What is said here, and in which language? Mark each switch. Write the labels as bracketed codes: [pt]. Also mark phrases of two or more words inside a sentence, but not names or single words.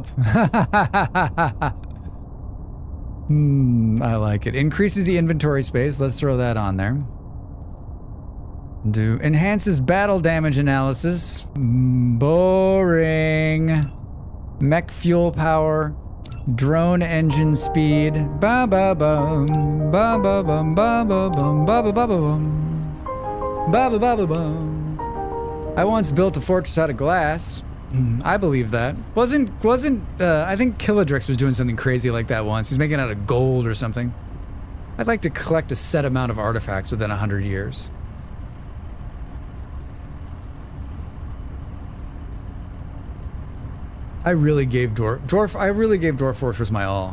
[en] I like it. Increases the inventory space, let's throw that on there. Enhances battle damage analysis. Boring. Mech fuel power. Drone engine speed. Ba-ba-bum. Ba-ba-bum. Ba-ba-bum. Ba-ba-ba-bum. Ba-ba-ba-ba-bum. I once built a fortress out of glass. I believe that. Wasn't I think Killadrix was doing something crazy like that once. He's making it out of gold or something. I'd like to collect a set amount of artifacts within 100 years. I really gave Dwarf Fortress my all.